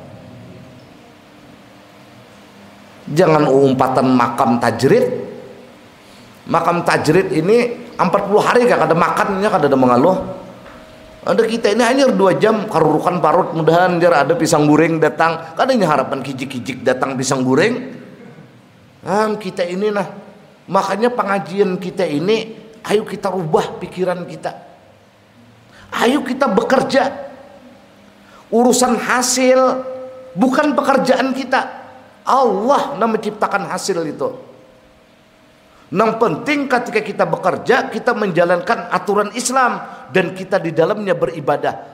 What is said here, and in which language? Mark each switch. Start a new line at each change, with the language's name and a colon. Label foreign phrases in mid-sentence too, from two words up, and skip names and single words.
Banjar: Jangan umpatan makam tajrid.
Indonesian: Makam tajrid ini 40 hari gak ada makannya, gak ada mengaluh.
Banjar: Ada kita ini hanya 2 jam karurukan parut, mudahan jar ada pisang goreng datang. Kadanya harapan kijik-kijik datang pisang goreng.
Indonesian: Kita ini nah, makanya pengajian kita ini, ayo kita rubah pikiran kita. Ayo kita bekerja. Urusan hasil bukan pekerjaan kita. Allah yang menciptakan hasil itu. Yang penting ketika kita bekerja, kita menjalankan aturan Islam dan kita di dalamnya beribadah.